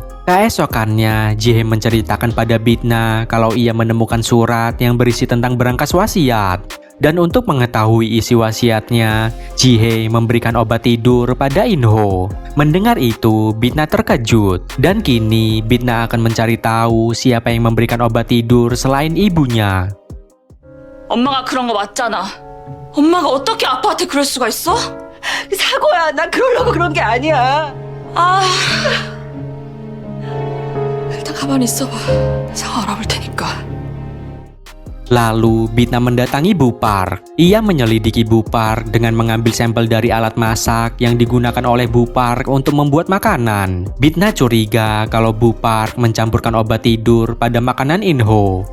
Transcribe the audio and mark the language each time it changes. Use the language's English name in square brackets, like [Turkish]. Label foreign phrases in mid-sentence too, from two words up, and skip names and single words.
[Indonesian] Keesokannya, Jihei menceritakan pada Bitna kalau ia menemukan surat yang berisi tentang berangkas wasiat. Dan untuk mengetahui isi wasiatnya, Jihei memberikan obat tidur pada Inho. Mendengar itu, Bitna terkejut. Dan kini, Bitna akan mencari tahu siapa yang memberikan obat tidur selain ibunya. [Korean] 엄마가 그런 거 맞잖아. 엄마가 어떻게 아빠한테 그럴 수가 있어? 사고야, 난 그러려고 그런 게 아니야. 아... 일단 가만히 있어봐. 상황 알아볼 테니까. [Indonesian] Lalu Bitna mendatangi Bu Park. Ia menyelidiki Bu Park dengan mengambil sampel dari alat masak yang digunakan oleh Bu Park untuk membuat makanan. Bitna curiga kalau Bu Park mencampurkan obat tidur pada makanan Inho.